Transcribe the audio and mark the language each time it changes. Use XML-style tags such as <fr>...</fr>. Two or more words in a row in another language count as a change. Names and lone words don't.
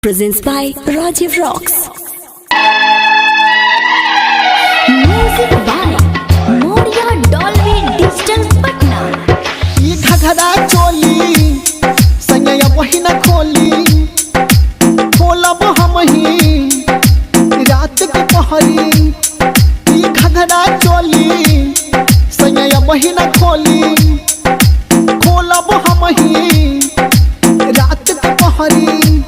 <en>presents by Rajiv Rocks. Music by Moria Dolby Digital Patna.</en> <bho>ये घघरा चोली संगया वही न खोली खोलब हम ही रात के पहरी। ये घघरा चोली संगया वही न खोली खोलब हम ही रात के पहरी।</bho>